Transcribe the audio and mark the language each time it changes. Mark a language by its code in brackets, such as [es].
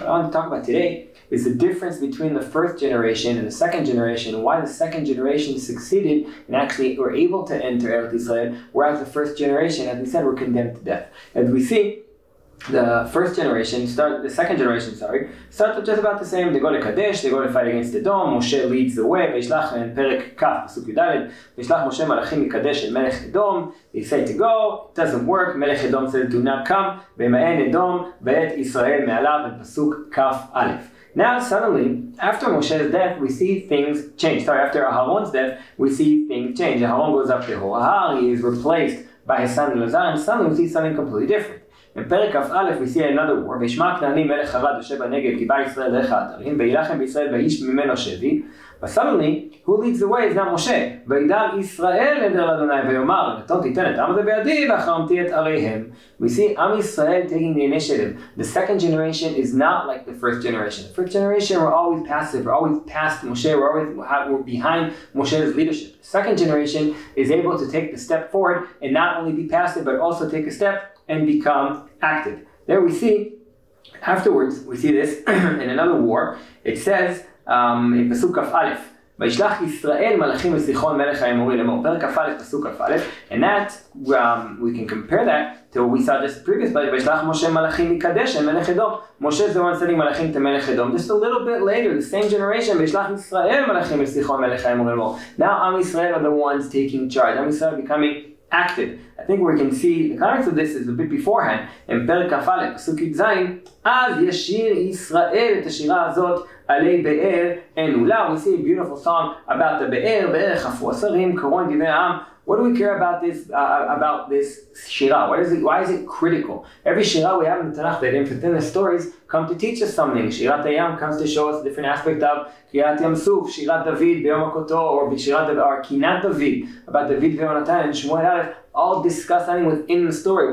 [en] What I want to talk about today is the difference between the first generation and the second generation, and why the second generation succeeded and actually were able to enter Eretz Yisrael, whereas the first generation, as we said, were condemned to death. As we see, the second generation starts with just about the same. They go to Kadesh, they go to fight against Edom. Moshe leads the way. [he] וישלח in פרק כ' פסוק י"ד, וישלח משה מלאכים מקדש אל מלך אדום. [en] They say to go, it doesn't work. מלך אדום said do not come. [he] וימאן אדום ואת ישראל מעלה, בפסוק כ"א. [en] Now suddenly, after Moshe's death, we see things change. After Aharon's death, we see things change. Aharon goes up the Hor, he is replaced by his son Elazar, and suddenly we see something completely different. In פרק כ"א we see another war. [he] וישמע כנעני מלך ערד יושב בנגב, כי בא ישראל דרך האתרים, ויילחם בישראל ואיש ממנו שבי. [en] But suddenly, who leads the way is not Moshe. [he] וידע ישראל עדר לאדוני ויאמר, נתון תיתן את העם הזה בידי והחרמתי את עריהם. [en] We see Am Yisrael taking the initiative. The second generation is not like the first generation. The first generation were always passive, we're always past Moshe, we're behind Moshe's leadership. The second generation is able to take the step forward and not only be passive, but also take a step and become active. There we see, afterwards, we see this in another war. It says in [he] פסוק כ"א, וישלח ישראל מלאכים לסיחון מלך האמורי לאמור. פרק כ"א פסוק כ"א, [en] and that we can compare that to what we saw just previous, but [he] וישלח משה מלאכים מקדש אל מלך אדום. [en] Moshe is the one sending מלאכים to מלך אדום. Just a little bit later, the same generation, [he] וישלח ישראל מלאכים לסיחון מלך האמורי לאמור. [en] Now Am Yisrael are the ones taking charge. Am Yisrael becoming active. I think we can see the context of this is a bit beforehand. In [he] פרק כ"א פסוק י"ז, אז ישיר ישראל את השירה הזאת עלי באר ענולה. [en] We see a beautiful song about the [he] באר, באר חפרו השרים, קרון דברי העם. [en] What do we care about this shira? Why is it critical? Every shira we have in the Tanakh that within the stories come to teach us something. Shirat Hayam comes to show us a different aspect of Kirat Yam Suf, Shirat David, B'Yom HaKoto, or Kinat David, about David ve'Yonatan and Shmuel Aleph, all discuss something within the story.